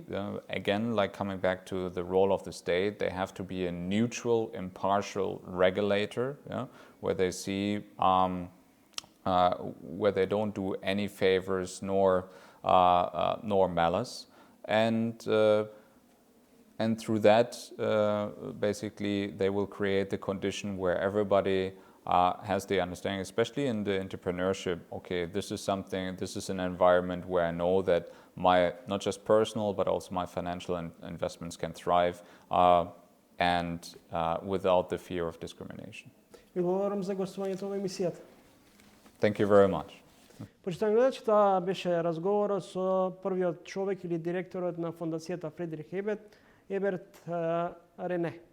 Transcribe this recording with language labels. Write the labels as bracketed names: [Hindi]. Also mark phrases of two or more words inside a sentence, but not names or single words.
[English] Again, like coming back to the role of the state, they have to be a neutral, impartial regulator, yeah, where they see, where they don't do any favors nor malice, and through that, basically, they will create the condition where everybody has the understanding, especially in the entrepreneurship. Okay, this is an environment where I know that my not just personal but also my financial investments can thrive, and without the fear of discrimination. [Macedonian] Ви благодарам за гостувањето во емисијата. [English] Thank you very much. [Macedonian] Почитувани гледачи, тоа беше разговорот со првиот човек или директорот на Фондацијата Фридрих Еберт, Рене.